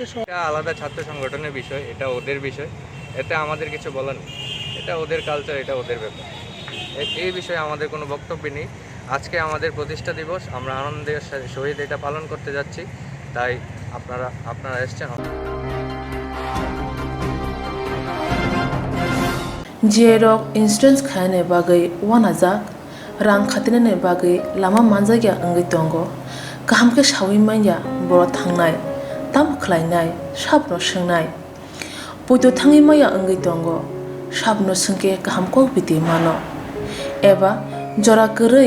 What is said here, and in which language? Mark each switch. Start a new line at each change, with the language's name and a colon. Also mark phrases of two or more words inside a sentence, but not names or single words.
Bangla: এটা আলাদা ছাত্র সংগঠনের বিষয়, এটা ওদের বিষয়, এতে আমাদের কিছু বলার নেই। এটা ওদের কালচার, এটা ওদের ব্যাপার, এই বিষয়ে আমাদের কোনো বক্তব্য নেই। আজকে আমাদের প্রতিষ্ঠা দিবস, আমরা আনন্দের সহিত এটা পালন করতে যাচ্ছি, তাই আপনারা এসছেন।
Bodo: जेरक इन्सुरेन्स खाने बागै वानाजाक रां खातिने बागै लामा मानजागिया अंगै दंगो गाहामके सावै माइया बर थांनाय ताम खलायनाय साबनो सोंनाय बयदो थाङै माइया अंगै दंगो साबनो सोंके गाहामको बिदि मानो एबा जरा गोरै